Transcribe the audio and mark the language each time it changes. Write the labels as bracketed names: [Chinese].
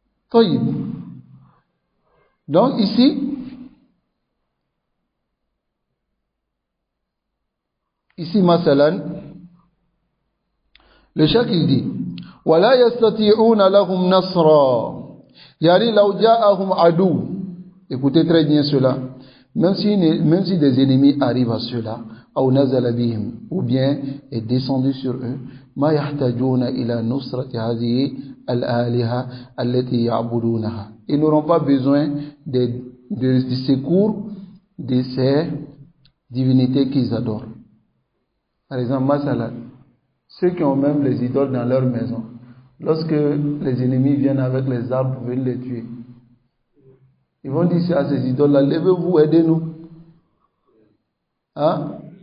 [French] Taïb. Donc, ici, masalan, le cheikh il dit, [Arabic] وَلَا يَسْتَطِيعُونَ لَهُمْ نَصْرًا. [French] Yani, [Arabic] لَوْ جَاءَهُمْ عَدُوٌّ. [French] Écoutez très bien cela. Même si des ennemis arrivent à cela, [Arabic] أو نزل بهم, [French] ou bien est descendu sur eux, [Arabic] ما يحتاجون إلى نصرة هذه الآلهة التي يعبدونها. [French] Ils n'auront pas besoin du secours de ces divinités qu'ils adorent. Par exemple, Masala, ceux qui ont même les idoles dans leur maison, lorsque les ennemis viennent avec les armes pour venir les tuer, ils vont dire à ces idoles-là, levez-vous, aidez-nous. Hein?